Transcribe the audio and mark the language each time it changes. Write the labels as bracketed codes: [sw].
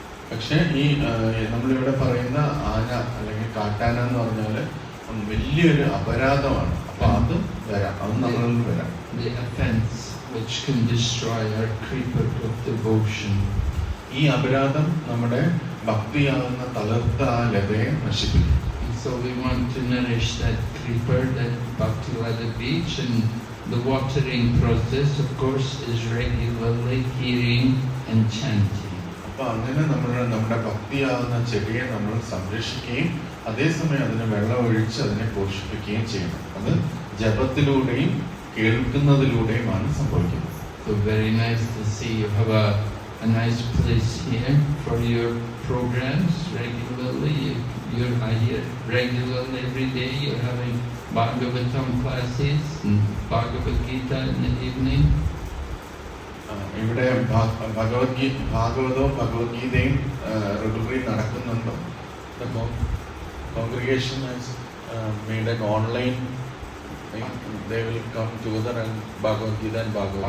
[ml] പക്ഷെ ഈ നമ്മളിവിടെ പറയുന്ന ആന അല്ലെങ്കിൽ കാട്ടാന എന്ന് പറഞ്ഞാല് വലിയൊരു അപരാധമാണ്. അപ്പൊ അത് വരാം, അത് നമ്മളിൽ വരാം. [en] The offense which can destroy our creeper of devotion. [ml] ഈ അപരാധം നമ്മുടെ ഭക്തിയാകുന്ന തളർത്ത ആ ലതയെ നശിപ്പിക്കും. [en] So we want to nourish that creeper, that [bn] bhakti lata beach, [en] and the watering process, of course, is regularly hearing and chanting. [ml] അപ്പൊ അങ്ങനെ നമ്മുടെ ഭക്തിയാകുന്ന ചെടിയെ നമ്മൾ സംരക്ഷിക്കുകയും അതേസമയം അതിന് വെള്ളം ഒഴിച്ച് അതിനെ പോഷിപ്പിക്കുകയും ചെയ്യണം. അത് ജപത്തിലൂടെയും കേൾക്കുന്നതിലൂടെയുമാണ് സംഭവിക്കുന്നത്. [en] So very nice to see you have a a nice place here for your programs regularly. You're here regularly every day. You're having Bhagavatam classes and Bhagavad Gita in the evening. [ml] ഇവിടെ ഭാഗവതവും ഭഗവത്ഗീതയും റെഗുലറി നടക്കുന്നുണ്ട്. [en] The congregation has made an online thing. They will come together and Bhagavad Gita and Bhagavad